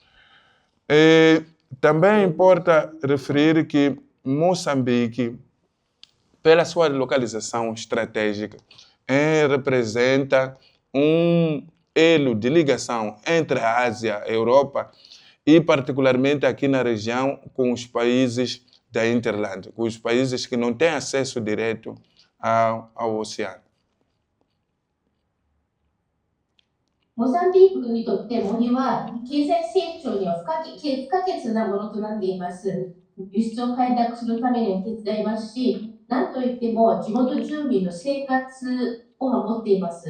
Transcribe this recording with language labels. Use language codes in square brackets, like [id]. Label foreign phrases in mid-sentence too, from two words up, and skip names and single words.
[pt] Também importa referir que Moçambique, pela sua localização estratégica, representa um elo de ligação entre a Ásia e a Europa e particularmente aqui na região com os países da Interlândia, com os países que não têm acesso direto ao oceano. [ja] モザンビークにとって森は経済成長には不可欠なものとなっています。輸出を開拓するためにも手伝いますし、何といっても地元住民の生活を守っています。